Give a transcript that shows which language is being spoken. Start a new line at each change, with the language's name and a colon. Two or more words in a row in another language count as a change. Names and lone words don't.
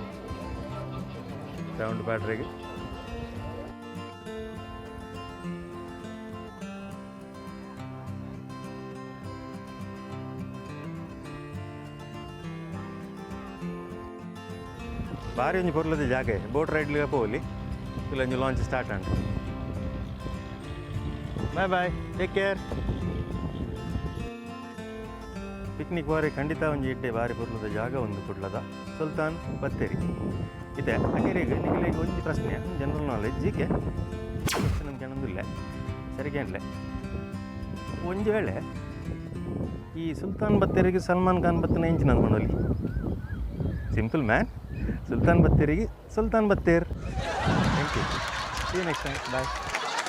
Tulu: ರೌಂಡ್ ಬ್ಯಾಟ್ರಿಗೆ ಭಾರಿ ಒಂಜಿ ಪೊರ್ಲದ ಜಾಗ
English: boat ride
Tulu: ಪೋಲಿ ಇಲ್ಲ ಒಂಜಿ
English: launch start and bye bye take care
Tulu: ಪಿಕ್ನಿಕ್ ಬಾರಿ ಖಂಡಿತ ಒಂಜಿ ಇಡ್ಡೆ ಬಾರಿ ಪೊರ್ಲದ ಜಾಗ ಒಂದು ಕುಡ್ಲದ ಸುಲ್ತಾನ್ ಬತ್ತೇರಿ ಇದೆ ಅಕೇರಿಗೆ ನಿಮಗೆ ಒಂಜಿ ಪ್ರಶ್ನೆ
English: general knowledge
Tulu: ಜೀಕೆ ನಮ್ಗೆ ಏನೊಂದಿಲ್ಲ ಸರಿಗೇನ್ಲೆ ಒಂಜಿ ವೇಳೆ ಈ ಸುಲ್ತಾನ್ ಬತ್ತೇರಿಗೆ ಸಲ್ಮಾನ್ ಖಾನ್ ಬತ್ತನ ಎಂಚಿನ ಮನೋಲಿ
English: simple man
Tulu: ಸುಲ್ತಾನ್ ಬತ್ತೇರಿಗೆ ಸುಲ್ತಾನ್ ಬತ್ತೇರ್
English: thank you see you next time bye